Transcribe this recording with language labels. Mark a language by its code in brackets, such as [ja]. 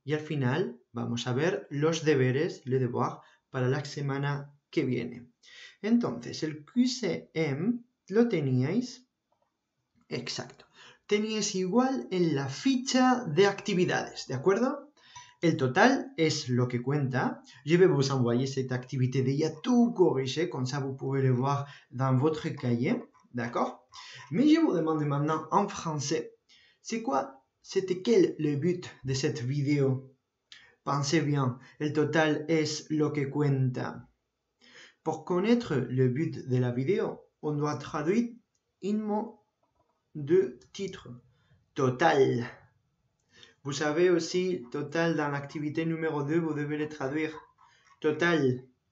[es] Y al final vamos a ver los deberes, [fr] le devoir, [es] para la semana que viene. Entonces, el QCM lo teníais, exacto, teníais igual en la ficha de actividades, ¿de acuerdo? El total es lo que cuenta. [fr] Je vais vous envoyer cette activité déjà tout corrigé, comme ça vous pouvez le voir dans votre cahier, d'accord? Mais je vous demande maintenant en français, c'était quel le but de cette vidéo? Pensez bien, [es] el total es lo que cuenta. [fr] Pour connaître le but de la vidéo, on doit traduire un mot de titre. Total. Vous savez aussi, total dans l'activité numéro 2, vous devez le traduire. Total.